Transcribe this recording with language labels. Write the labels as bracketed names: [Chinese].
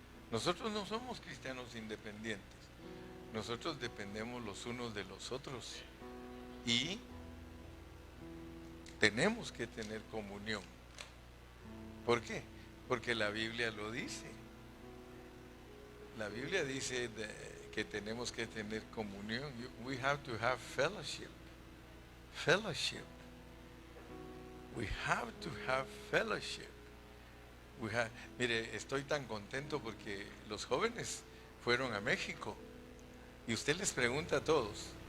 [Spanish] Nosotros no somos cristianos independientes. Nosotros dependemos los unos de los otros y tenemos que tener comunión. ¿Por qué? Porque la Biblia lo dice. La Biblia dice que tenemos que tener comunión. [English] We have to have fellowship. Fellowship. We have to have fellowship. [Spanish] Mire, estoy tan contento porque los jóvenes fueron a México y usted les pregunta a todos.